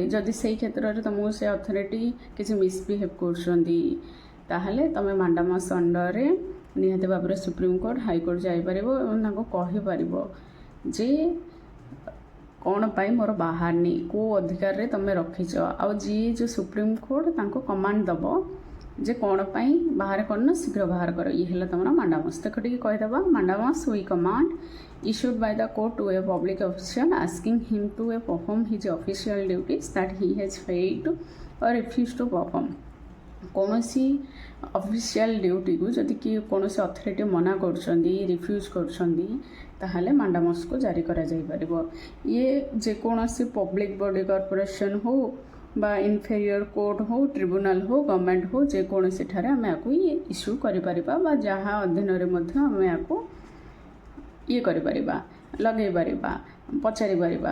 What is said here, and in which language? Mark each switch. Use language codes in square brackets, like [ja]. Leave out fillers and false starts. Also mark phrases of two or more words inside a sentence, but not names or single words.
[or] ଯଦି ସେଇ କ୍ଷେତ୍ରରେ ତୁମକୁ ସେ ଅଥରିଟି କିଛି ମିସବିହେଭ୍ କରୁଛନ୍ତି, ତାହେଲେ ତୁମେ ମାଣ୍ଡାମସ୍ ଅଣ୍ଡରରେ ନିହାତି ଭାବରେ [en] Supreme Court High Court [or] ଯାଇପାରିବ ଏବଂ ତାଙ୍କୁ କହିପାରିବ ଯେ କ'ଣ ପାଇଁ ମୋର ବାହାରିନି, କେଉଁ ଅଧିକାରରେ ତୁମେ ରଖିଛ। ଆଉ ଯିଏ ଯେଉଁ ସୁପ୍ରିମକୋର୍ଟ ତାଙ୍କୁ କମାଣ୍ଡ ଦେବ ଯେ କ'ଣ ପାଇଁ ବାହାର କରିନ, ଶୀଘ୍ର ବାହାର କର। ଇଏ ହେଲା ତୁମର ମାଣ୍ଡାମସ୍। ଦେଖ ଟିକେ କହିଦେବା, [en] mandamus we command issued by the court to a public official asking him to perform his official duties that he has failed or refused to perform। [or] କୌଣସି [en] official duty [or] ଯଦି କିଏ କୌଣସି ଅଥରିଟି ମନା କରୁଛନ୍ତି, ରିଫ୍ୟୁଜ୍ କରୁଛନ୍ତି, ତାହେଲେ ମାଣ୍ଡାମସ୍କୁ ଜାରି କରାଯାଇପାରିବ। ଇଏ ଯେକୌଣସି [en] public body corporation [or] ହେଉ ବା [en] inferior court [or] ହେଉ, ଟ୍ରିବ୍ୟୁନାଲ୍ ହେଉ, ଗଭର୍ଣ୍ଣମେଣ୍ଟ ହେଉ, ଯେକୌଣସିଠାରେ ଆମେ ୟାକୁ ଇସ୍ୟୁ କରିପାରିବା ବା ଯାହା ଅଧୀନରେ ମଧ୍ୟ ଆମେ ୟାକୁ ଇଏ କରିପାରିବା, ଲଗାଇ ପାରିବା, ପଚାରିପାରିବା।